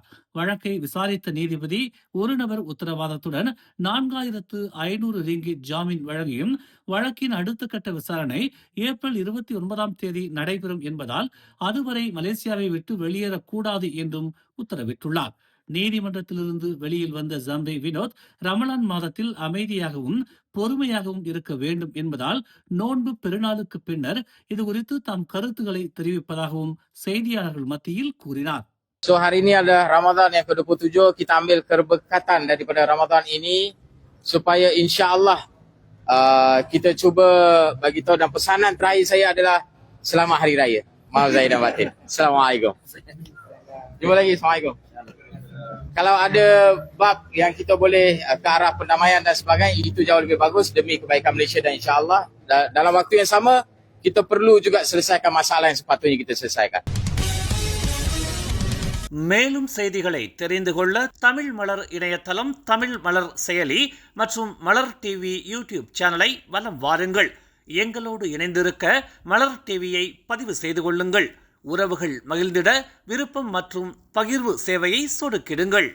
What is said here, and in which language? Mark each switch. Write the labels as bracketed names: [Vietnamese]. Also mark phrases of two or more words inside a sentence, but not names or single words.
[Tamil] வழக்கை விசாரித்த நீதிபதி ஒரு நபர் உத்தரவாதத்துடன் 4500 ரிங்கிட் ஜாமீன் வழங்கியும் வழக்கின் அடுத்த கட்ட விசாரணை ஏப்ரல் 29ஆம் தேதி நடைபெறும் என்பதால் அதுவரை மலேசியாவை விட்டு வெளியேறக்கூடாது என்றும் உத்தரவிட்டுள்ளார். நீதிமன்றத்திலிருந்து வெளியில் வந்த ஜம்ரி வினோத் ரமலான் மாதத்தில் அமைதியாகவும் பொறுமையாகவும் இருக்க வேண்டும் என்பதால் நோன்பு பெருநாளுக்கு பின்னர் இது குறித்து தாம் கருத்துக்களை தெரிவிப்பதாகவும் செய்தியாளர்கள் மத்தியில் கூறினார். [Malay] So hari ini adalah Ramadan yang ke-27, kita ambil keberkatan daripada Ramadan ini supaya insya-Allah kita cuba bagi tahu, dan pesanan terakhir saya adalah selamat hari raya. Maaf zahir dan batin. Assalamualaikum. Jumpa lagi. Assalamualaikum. Kalau ada bab yang kita boleh ke arah perdamaian dan sebagainya, itu jauh lebih bagus demi kebaikan Malaysia, dan insya-Allah dalam waktu yang sama kita perlu juga selesaikan masalah yang sepatutnya kita selesaikan. [Tamil] மேலும் செய்திகளை தெரிந்து கொள்ள தமிழ் மலர் இணையதளம், தமிழ் மலர் செயலி மற்றும் மலர் [English] TV YouTube channel [Tamil] வலம் வாருங்கள். எங்களோடு இணைந்திருக்க மலர் டிவியை பதிவு செய்து கொள்ளுங்கள். உறவுகள் மகிழ்ந்திட விருப்பம் மற்றும் பகிர்வு சேவையை சொடுக்கிடுங்கள்.